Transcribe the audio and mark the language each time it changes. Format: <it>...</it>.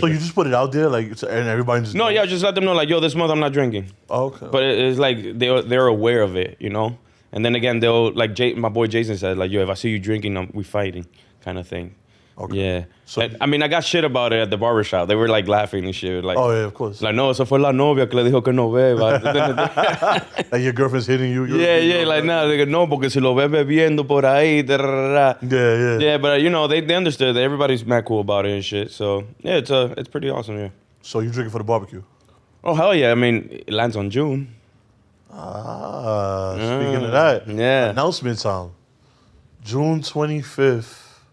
<en>So you just put it out there, like, and everybody just... No, yeah, just let them know, like, yo, this month I'm not drinking. Oh, okay. But it's like they're aware of it, And then again, they'll, like, my boy Jason said, like, yo, if I see you drinking, we fighting, kind of thing. Okay. Yeah. So, I mean, I got shit about it at the barbershop. They were, like, laughing and shit. Like, oh, yeah, of course. Like, no,</en> <es>esa fue la novia que le dijo que no beba.</es> <en>Like your girlfriend's hitting you? Yeah, like, no, they go, no,</en> <es>porque si lo ves bebiendo por ahí.</es> <en>Yeah. Yeah, but, they understood that everybody's mad cool about it and shit. So, yeah, it's pretty awesome, yeah. So you drinking for the barbecue? Oh, hell yeah. I mean, it lands on June. Speaking of that. Yeah. Announcement time. June 25th.</en>